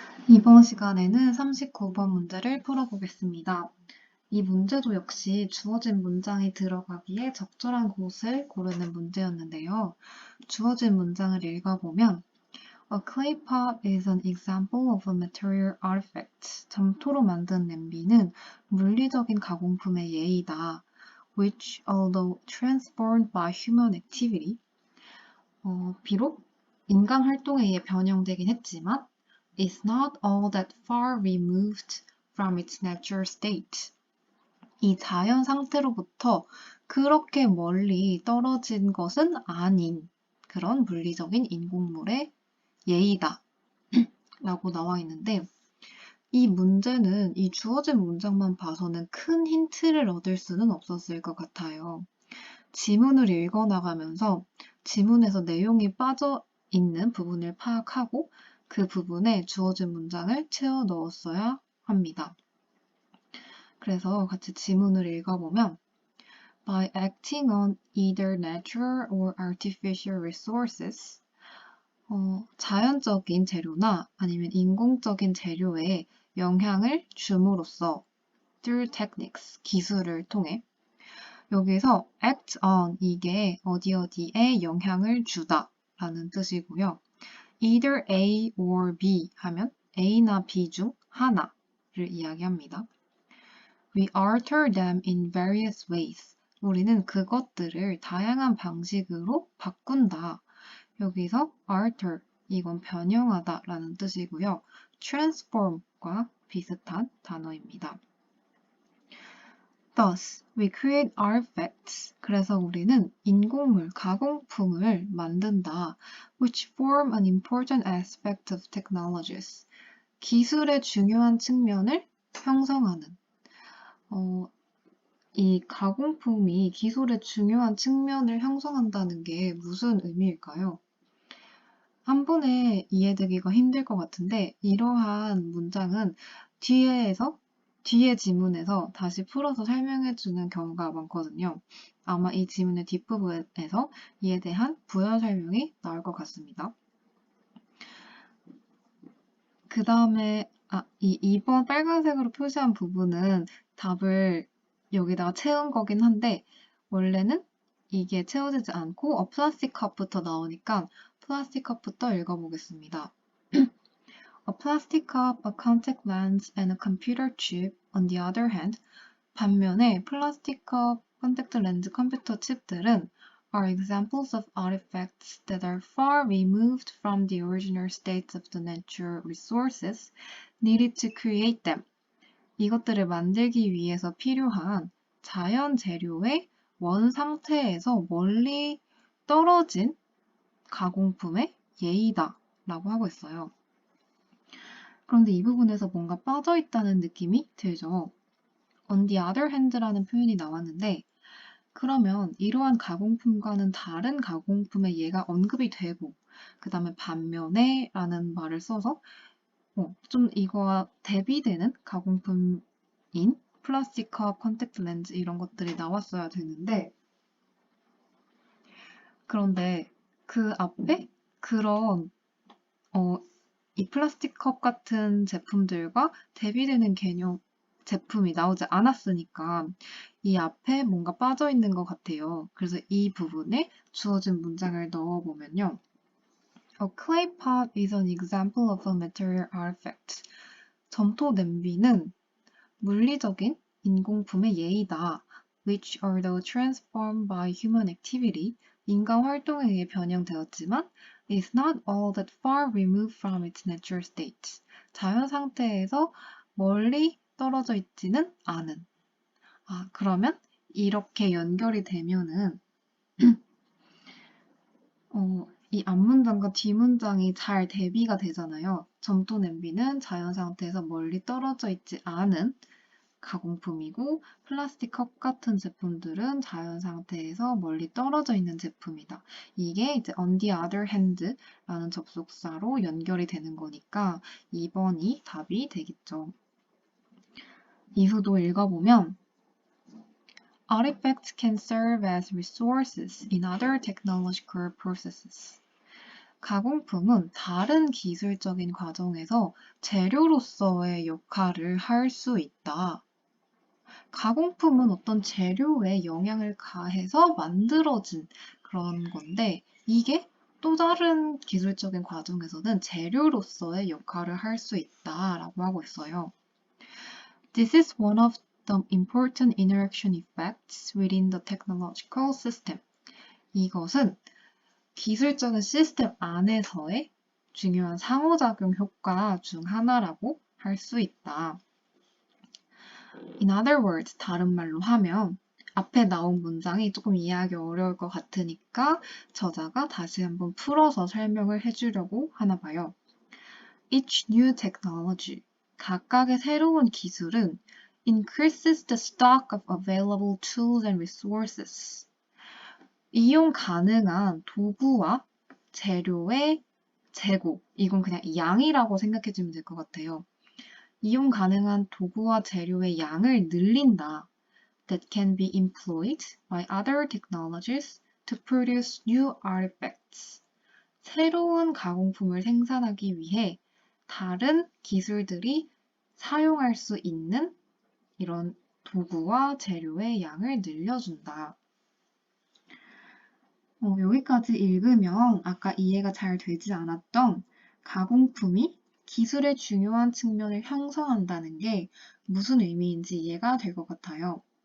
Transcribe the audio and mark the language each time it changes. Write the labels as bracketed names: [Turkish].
[Korean] 이번 시간에는 39번 문제를 풀어보겠습니다. 이 문제도 역시 주어진 문장이 들어가기에 적절한 곳을 고르는 문제였는데요. 주어진 문장을 읽어보면 [English] A clay pot is an example of a material artifact. [Korean] 점토로 만든 냄비는 물리적인 가공품의 예이다. [English] Which, although transformed by human activity, [Korean] 비록 인간 활동에 의해 변형되긴 했지만 [English] is not all that far removed from its natural state. [Korean] 이 자연 상태로부터 그렇게 멀리 떨어진 것은 아닌 그런 물리적인 인공물의 예이다 라고 나와 있는데 이 문제는 이 주어진 문장만 봐서는 큰 힌트를 얻을 수는 없었을 것 같아요. 지문을 읽어나가면서 지문에서 내용이 빠져 있는 부분을 파악하고 그 부분에 주어진 문장을 채워 넣었어야 합니다. 그래서 같이 지문을 읽어보면 [English] By acting on either natural or artificial resources [Korean] 자연적인 재료나 아니면 인공적인 재료에 영향을 줌으로써 [English] through techniques, [Korean] 기술을 통해 여기서 act on 이게 어디에 영향을 주다 라는 뜻이고요. either A or B 하면 A나 B 중 하나를 이야기합니다. [English] We alter them in various ways. [Korean] 우리는 그것들을 다양한 방식으로 바꾼다. 여기서 alter, 이건 변형하다 라는 뜻이고요. transform과 비슷한 단어입니다. [English] Thus, we create artifacts. [Korean] 그래서 우리는 인공물, 가공품을 만든다. [English] Which form an important aspect of technologies. [Korean] 기술의 중요한 측면을 형성하는. 이 가공품이 기술의 중요한 측면을 형성한다는 게 무슨 의미일까요? 한 번에 이해되기가 힘들 것 같은데 이러한 문장은 뒤에 지문에서 다시 풀어서 설명해주는 경우가 많거든요. 아마 이 지문의 뒷부분에서 이에 대한 부연 설명이 나올 것 같습니다. 그 다음에 이 2번 빨간색으로 표시한 부분은 답을 여기다가 채운 거긴 한데 원래는 이게 채워지지 않고 플라스틱 컵부터 나오니까 플라스틱 컵부터 읽어보겠습니다. [English] A plastic cup, a contact lens, and a computer chip, on the other hand, [Korean] 반면에 플라스틱 컵, 컨택트 렌즈, 컴퓨터 칩들은 [English] are examples of artifacts that are far removed from the original states of the natural resources needed to create them. [Korean] 이것들을 만들기 위해서 필요한 자연 재료의 원 상태에서 멀리 떨어진 가공품의 예이다 라고 하고 있어요. 그런데 이 부분에서 뭔가 빠져있다는 느낌이 들죠. [English] On the other hand [Korean] 라는 표현이 나왔는데 그러면 이러한 가공품과는 다른 가공품의 예가 언급이 되고 그 다음에 반면에 라는 말을 써서 좀 이거와 대비되는 가공품인 플라스틱 컵, 컨택트 렌즈 이런 것들이 나왔어야 되는데 그런데 그 앞에 그런 이 플라스틱 컵 같은 제품들과 대비되는 개념 제품이 나오지 않았으니까 이 앞에 뭔가 빠져 있는 것 같아요. 그래서 이 부분에 주어진 문장을 넣어보면요. [English] A clay pot is an example of a material artifact. [Korean] 점토 냄비는 물리적인 인공품의 예이다. [English] Which, although transformed by human activity, [Korean] 인간 활동에 의해 변형되었지만 [English] is not all that far removed from its natural state. [Korean] 자연 상태에서 멀리 떨어져 있지는 않은. 그러면 이렇게 연결이 되면은 이 앞문장과 뒷문장이 잘 대비가 되잖아요. 점토 냄비는 자연 상태에서 멀리 떨어져 있지 않은 가공품이고 플라스틱 컵 같은 제품들은 자연 상태에서 멀리 떨어져 있는 제품이다. 이게 이제 [English] on the other hand [Korean] 라는 접속사로 연결이 되는 거니까 2번이 답이 되겠죠. 이후도 읽어보면 [English] Artifacts can serve as resources in other technological processes. [Korean] 가공품은 다른 기술적인 과정에서 재료로서의 역할을 할 수 있다. 가공품은 어떤 재료에 영향을 가해서 만들어진 그런 건데, 이게 또 다른 기술적인 과정에서는 재료로서의 역할을 할 수 있다라고 하고 있어요. [English] This is one of the important interaction effects within the technological system. [Korean] 이것은 기술적인 시스템 안에서의 중요한 상호작용 효과 중 하나라고 할 수 있다. [English] In other words, [Korean] 다른 말로 하면 앞에 나온 문장이 조금 이해하기 어려울 것 같으니까 저자가 다시 한번 풀어서 설명을 해주려고 하나 봐요. [English] Each new technology, [Korean] 각각의 새로운 기술은 [English] increases the stock of available tools and resources. [Korean] 이용 가능한 도구와 재료의 재고, 이건 그냥 양이라고 생각해주면 될 것 같아요. 이용 가능한 도구와 재료의 양을 늘린다. [English] That can be employed by other technologies to produce new artifacts. [Korean] 새로운 가공품을 생산하기 위해 다른 기술들이 사용할 수 있는 이런 도구와 재료의 양을 늘려준다. 여기까지 읽으면 아까 이해가 잘 되지 않았던 가공품이 기술의 중요한 측면을 형성한다는 게 무슨 의미인지 이해가 될 것 같아요.